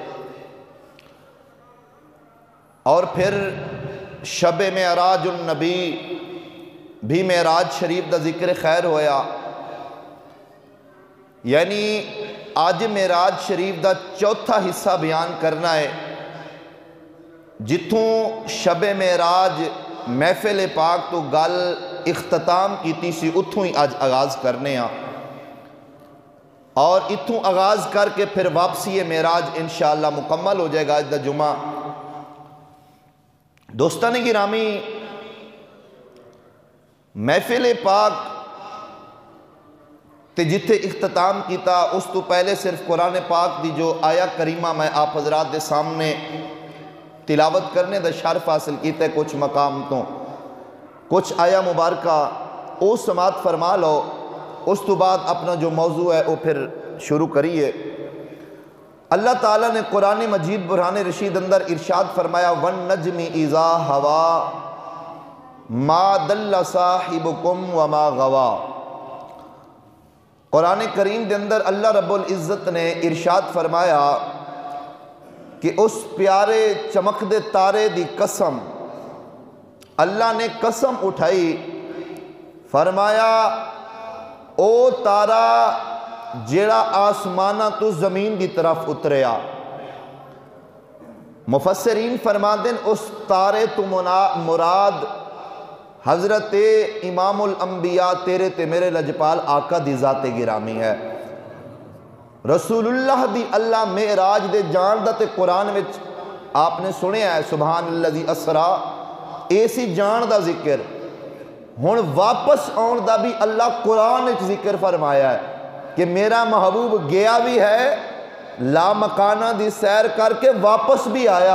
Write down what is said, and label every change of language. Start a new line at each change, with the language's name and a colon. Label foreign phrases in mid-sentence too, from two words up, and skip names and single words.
Punjabi: اور پھر شب معراج النبی بھی معراج شریف دا ذکر خیر ہویا یعنی آج معراج شریف دا چوتھا حصہ بیان کرنا ہے جتوں شب معراج محفل پاک تو گل اختتام کیتی سی اتھوں ہی آج آغاز کرنے ہاں اور اتھوں آغاز کر کے پھر واپسی معراج انشاءاللہ مکمل ہو جائے گا آج دا جمعہ۔ دوستان گرامی، محفل پاک تے جتھے اختتام کیتا اس تو پہلے صرف قرآن پاک دی جو آیا کریمہ میں آپ حضرات دے سامنے تلاوت کرنے دا شرف حاصل کیتا ہے کچھ مقام تو کچھ آیا مبارکہ او سماعت فرما لو، اس تو بعد اپنا جو موضوع ہے وہ پھر شروع کریے۔ اللہ تعالیٰ نے قرآن مجید برہان رشید اندر ارشاد فرمایا
Arabic: وَالنَّجْمِ اِذَا هَوَا مَا دَلَّ صَاحِبُكُمْ وَمَا غَوَا۔
Punjabi: قرآن کریم دے اندر اللہ
Arabic: رب العزت
Punjabi: نے ارشاد فرمایا کہ اس پیارے چمک دے تارے دی قسم، اللہ نے قسم اٹھائی، فرمایا او تارا جیڑا آسمانہ تو زمین دی طرف اتریا۔ مفسرین فرما دیں اس تارے تو مراد حضرت امام الانبیاء تیرے تے میرے لجپال آقا دی ذات گرامی ہے۔ رسول اللہ دی اللہ معراج دے جان دا تے قرآن وچ آپ نے سنے ہے
Arabic: سبحان الذی اسرا،
Punjabi: ایسی جان دا ذکر ہن واپس آن دا بھی اللہ قرآن وچ ذکر فرمایا ہے کہ میرا محبوب گیا بھی ہے لا مکانہ دی سیر کر کے واپس بھی آیا۔